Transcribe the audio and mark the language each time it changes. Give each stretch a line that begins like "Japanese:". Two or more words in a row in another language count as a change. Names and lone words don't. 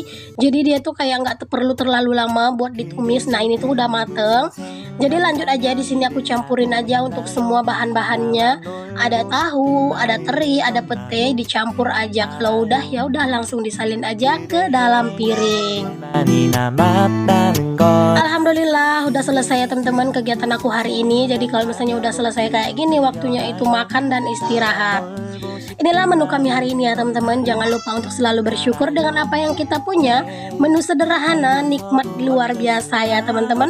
Indonesian: Jadi dia tuh kayak nggak perlu terlalu lama buat ditumis. Nah ini tuh udah mateng. Jadi lanjut aja, di sini aku campurin aja untuk semua bahan-bahannya. Ada tahu, ada teri, ada pete, dicampur aja. Kalau udah ya udah langsung disalin aja ke dalam piring.
Korean: 많이 남았다는 걸
Indonesian: Alhamdulillah udah selesai ya teman-teman kegiatan aku hari ini. Jadi kalau misalnya udah selesai kayak gini, waktunya itu makan dan istirahat. Inilah menu kami hari ini ya teman-teman. Jangan lupa untuk selalu bersyukur dengan apa yang kita punya. Menu sederhana, nikmat luar biasa ya teman-teman.